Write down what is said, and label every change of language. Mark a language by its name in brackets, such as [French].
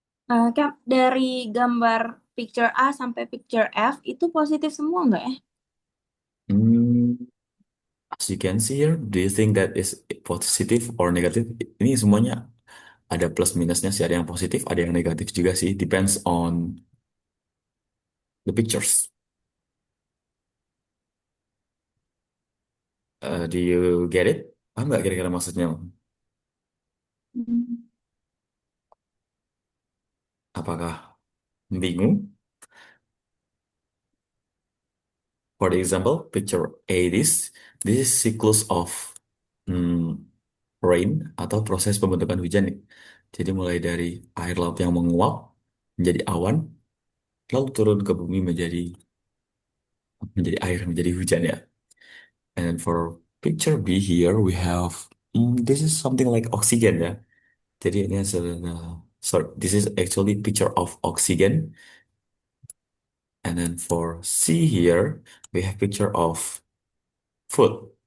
[Indonesian] Kak, dari gambar picture A sampai picture F itu positif semua nggak ya? [English] Hmm, as you can see here, do you think that is positive or negative? [Indonesian] Ini semuanya ada plus minusnya sih. Ada yang positif, ada yang negatif juga sih. [English] Depends on the pictures. Do you get it? [Indonesian] Paham nggak kira-kira maksudnya? Hmm. Apakah bingung? [English] For the example, picture A this is cycles of hmm, rain [Indonesian] atau proses pembentukan hujan nih. Jadi mulai dari air laut yang menguap menjadi awan, lalu turun ke bumi menjadi air, menjadi hujan ya. [English] And for picture B here we have this is something like oxygen ya. [Indonesian] Jadi ini [English] sorry, this is actually picture of oxygen. And then for C here we have picture of food.